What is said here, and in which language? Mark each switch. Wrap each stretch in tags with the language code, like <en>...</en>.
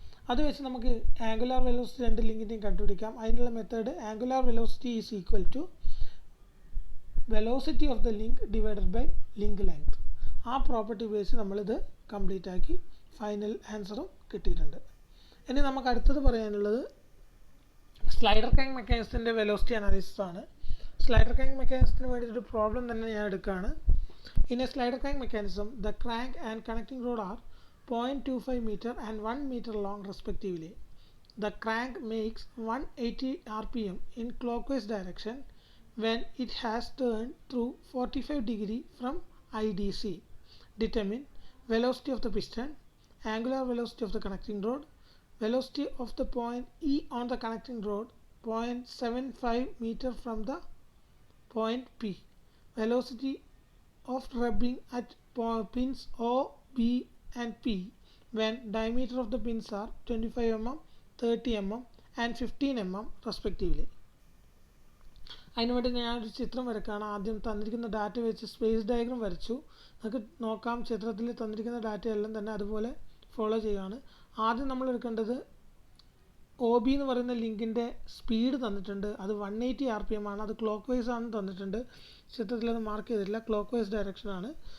<ml>അത് വെച്ച് നമുക്ക് ആംഗുലാർ വെലോസിറ്റി രണ്ട് ലിങ്കിൻ്റെയും കണ്ടുപിടിക്കാം. അതിനുള്ള method</ml> <en>Angular velocity is equal to velocity of the link divided by link length.</en> <ml>ആ പ്രോപ്പർട്ടി ഉപയോഗിച്ച് നമ്മളിത് കംപ്ലീറ്റ് ആക്കി ഫൈനൽ ആൻസറും കിട്ടിയിട്ടുണ്ട്. ഇനി നമുക്ക് അടുത്തത് പറയാനുള്ളത് സ്ലൈഡർ ക്രാങ്ക് മെക്കാനിസത്തിൻ്റെ വെലോസിറ്റി അനാലിസിസ് ആണ്. സ്ലൈഡർ ക്രാങ്ക് മെക്കാനിസത്തിന് വേണ്ടിയിട്ടൊരു പ്രോബ്ലം തന്നെ ഞാൻ എടുക്കുകയാണ്.</ml> <en>In a slider crank mechanism, the crank and connecting rod are 0.25 meter and 1 meter long respectively. The crank makes 180 rpm in clockwise direction when it has turned through 45 degree from IDC. Determine velocity of the piston, angular velocity of the connecting rod, velocity of the point E on the connecting rod 0.75 meter from the point P, velocity of rubbing at pins O, B and P when diameter of the pins are 25 mm, 30 mm and 15 mm respectively.</en> <ml>അതിനുവേണ്ടി ഞാനൊരു ചിത്രം വരയ്ക്കുകയാണ്. ആദ്യം തന്നിരിക്കുന്ന data വെച്ച് space diagram വരച്ചു. നമുക്ക് നോക്കാം, ചിത്രത്തിൽ തന്നിരിക്കുന്ന ഡാറ്റ എല്ലാം തന്നെ അതുപോലെ ഫോളോ ചെയ്യുകയാണ്. ആദ്യം നമ്മൾ എടുക്കേണ്ടത് ഒ ബി എന്ന് പറയുന്ന ലിങ്കിൻ്റെ സ്പീഡ് തന്നിട്ടുണ്ട്. അത് 180 rpm ആണ്. അത് ക്ലോക്ക് വൈസ് ആണ് തന്നിട്ടുണ്ട്. ചിത്രത്തിൽ അത് മാർക്ക് ചെയ്തിട്ടില്ല, ക്ലോക്ക് വൈസ് ഡയറക്ഷനാണ്.</ml>